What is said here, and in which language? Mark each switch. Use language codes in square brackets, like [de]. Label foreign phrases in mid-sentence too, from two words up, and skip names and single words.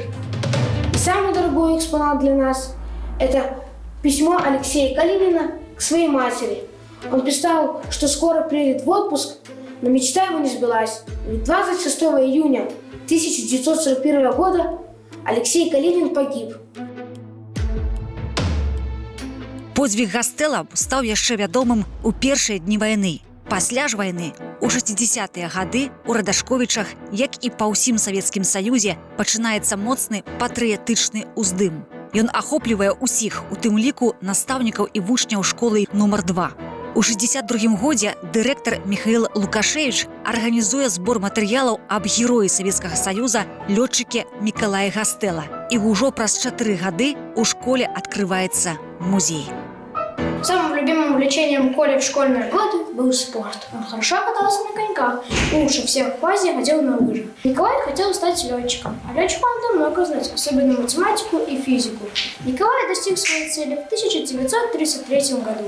[ru] И самый дорогой экспонат для нас – это письмо Алексея Калинина к своей матери. Он писал, что скоро приедет в отпуск, но мечта его не сбылась. Ведь 26 июня 1941 года Алексей Калинин погиб. [be] Подзвіг Гастэлла стаў яшчэ вядомым у першыя дні вайны. Пасля ж вайны, у 60-тыя гады, у Радашковічах, як і па ўсім Савецкім Саюзе, пачынаецца моцны патрыятычны ўздым. Ён ахоплівае ўсіх, у тым ліку настаўнікаў і вучняў школы нумар 2. У 62-м годзе дырэктар Міхаіл Лукашевіч арганізуе збор матэрыялаў аб героі Савецкага Саюза лётчыке Мікалае Гастэлла. І ўжо праз 4 гады у школе открываецца музей. [ru] Самым любимым увлечением Коли в школьные годы был спорт. Он хорошо катался на коньках, лучше всех в классе ходил на лыжах. Николай хотел стать летчиком, а летчикам надо много знать, особенно математику и физику. Николай достиг своей цели в 1933 году.